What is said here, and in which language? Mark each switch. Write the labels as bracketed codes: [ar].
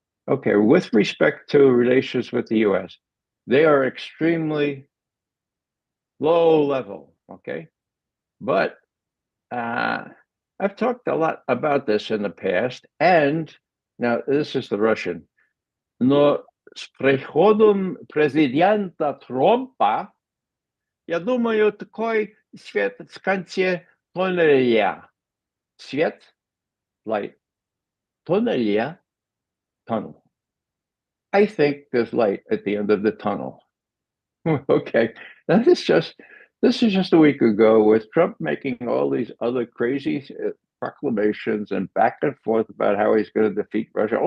[en] Okay, with respect to relations with the US, they are extremely low level, okay? But I've talked a lot about this in the past, and now this is the Russian. [ru] Но с приходом президента Трампа, я думаю, такой свет в конце туннеля. Свет, light, туннеля, tunnel. [en] I think there's light at the end of the tunnel. Okay, now this is just a week ago with Trump making all these other crazy proclamations and back and forth about how he's going to defeat Russia.